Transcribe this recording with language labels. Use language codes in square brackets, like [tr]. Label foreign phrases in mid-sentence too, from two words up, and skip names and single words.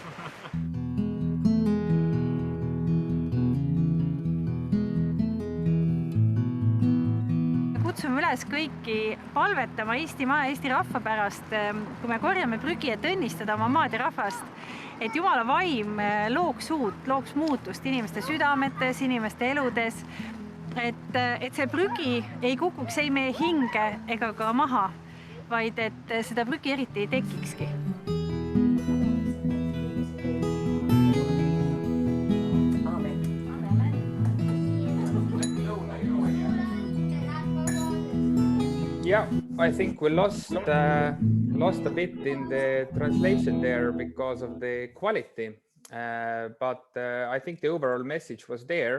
[et] Kutsume üles kõiki palvetama Eestimaa ja Eesti rahva pärast, kui me korjame prügi, et õnnistada oma maad ja rahvast, et Jumala vaim looks uut, looks muutust inimeste südametes, inimeste eludes, et see prügi ei kukuks ei meie hinge ega ka maha, vaid et seda prügi eriti ei tekikski. [en] Yeah, I think we lost a bit in the translation there because of the quality, but I think the overall message was there.